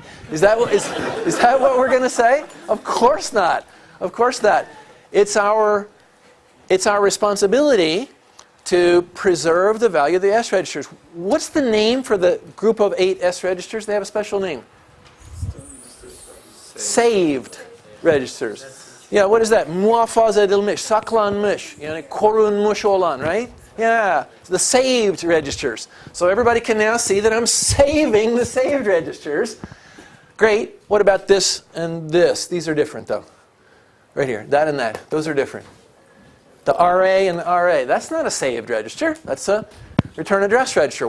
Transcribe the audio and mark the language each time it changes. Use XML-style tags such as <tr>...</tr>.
<en>Is that what we're going to say? Of course not. Of course not. It's our responsibility to preserve the value of the S registers. What's the name for the group of 8 S registers? They have a special name. Saved registers. Yeah, what is that?</en> <tr>Muhafaza edilmiş, saklanmış, yani korunmuş olan, right?</tr> <en>Yeah, the saved registers. So everybody can now see that I'm saving the saved registers. Great. What about this and this? These are different, though. Right here, that and that. Those are different. The RA and the RA. That's not a saved register. That's a return address register.</en>